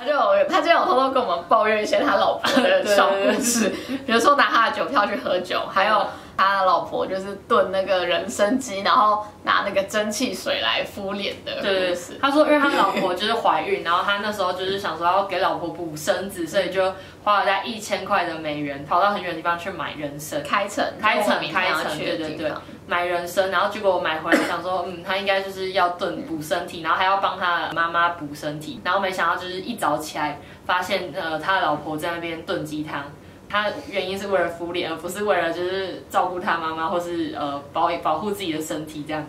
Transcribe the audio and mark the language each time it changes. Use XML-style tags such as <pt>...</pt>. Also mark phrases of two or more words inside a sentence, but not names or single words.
<zh>他就有偷偷跟我们抱怨一些他老婆的小故事，比如说拿他的酒票去喝酒，还有他的老婆就是炖那个人参雞，然後拿那個蒸汽水來敷臉的。對，他說因為他老婆就是懷孕，然後他那時候就是想說要給老婆補身子，所以就花了大概1000塊的美元，跑到很遠的地方去買人參，開城，對，買人參，然後結果我買回來想說，他應該就是要燉補身體，然後還要幫他媽媽補身體，然後沒想到就是一早起來發現他的老婆在那邊燉雞湯。他原因是為了敷臉，而不是為了就是照顧他媽媽，或是保護自己的身體這樣子。</zh>